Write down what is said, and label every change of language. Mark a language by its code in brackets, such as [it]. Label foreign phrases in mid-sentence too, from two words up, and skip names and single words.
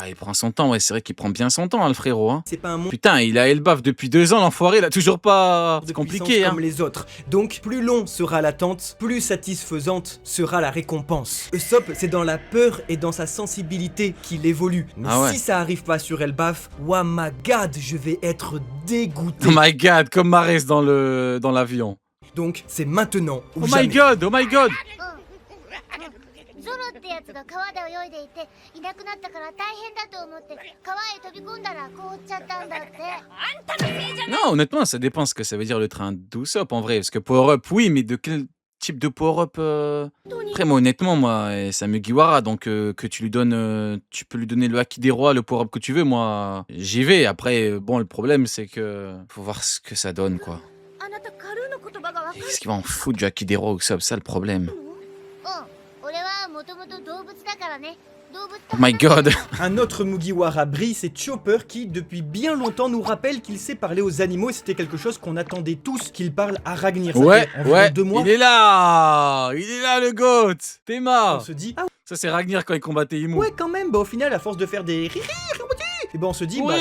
[fr] Ah, il prend son temps, ouais, c'est vrai qu'il prend bien son temps, hein, le frérot, hein. c'est pas un monde Putain, il a Elbaf depuis 2 ans, l'enfoiré, il a toujours pas... de C'est compliqué, puissance hein. comme les autres. Donc, plus long sera l'attente, plus satisfaisante sera la récompense. Usopp, c'est dans la peur et dans sa sensibilité qu'il évolue. Mais Ah ouais. si ça arrive pas sur Elbaf, [en] oh my god, [fr] je vais être dégoûté. [en] Oh my god, [fr] comme Marès dans l'avion. Donc, c'est maintenant ou [en] Oh [fr] jamais. [en] my god, oh my god. [ja] ってやつが川で泳いでいていなくなったから大変だと思って川へ飛び込んだら凍っちゃったんだって。あんたのせいじゃない。 [fr] Non, honnêtement, ça dépend ce que ça veut dire le train d'Usopp en vrai. Parce que power-up, oui, mais de quel type de power-up Après, moi, honnêtement, moi, c'est un Mugiwara, donc que tu lui donnes, tu peux lui donner le Haki des Rois, le power-up que tu veux, moi, j'y vais. Après, bon, le problème, c'est que faut voir ce que ça donne, quoi. [ja] あなたカルーの言葉がわかる。 [fr] Qu'est-ce qu'il va en foutre du Haki des Rois, Usopp, ça le problème. [ja] 俺はもともと動物だからね。動物 [en] Oh my god. [fr] Un autre Mugiwara brille, c'est Chopper qui, depuis bien longtemps, nous rappelle qu'il sait parler aux animaux et c'était quelque chose qu'on attendait tous qu'il parle à Ragnir. Ça Ouais, fait environ ouais, 2 mois. il est là le GOAT. Théma. On se dit, ah Ça, c'est Ragnir quand il combattait Imu. ouais, quand même, bah au final, à force de faire des rires, et ben on se dit, bah